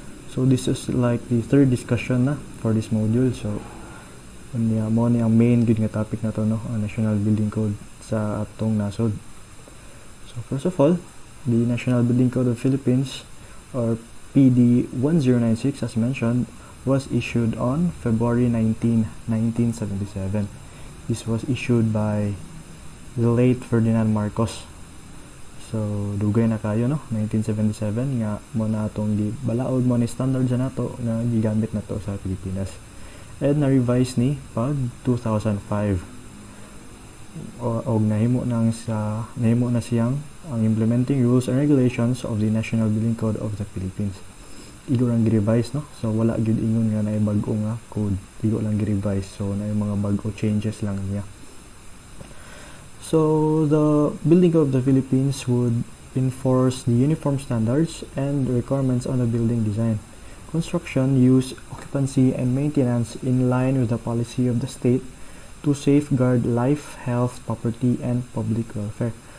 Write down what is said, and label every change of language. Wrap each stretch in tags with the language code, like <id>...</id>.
<en>So this is like the third discussion na for this module.</en> <ceb>So mo ni ang main good nga topic na to, no, ang National Building Code sa atong nasod.</ceb> <en>So first of all, the National Building Code of Philippines, or PD 1096, as mentioned, was issued on February 19, 1977. This was issued by the late Ferdinand Marcos.</en> <ceb>So dugay na kayo, no, 1977 nga mo na atong balaod mo ni standard sa nato nga gigamit nato sa Pilipinas. And na-revise ni pag 2005. Og nahimo na siyang ang implementing rules and regulations of the National Building Code of the Philippines. Igo lang gi-revise, no? So wala gyud ingon nga naay bag-o nga code. Igo lang gi-revise, so naay mga bag-o changes lang niya.</ceb> <en>So the Building Code of the Philippines would enforce the uniform standards and requirements on the building design, construction, use, occupancy, and maintenance in line with the policy of the state to safeguard life, health, property, and public welfare.</en>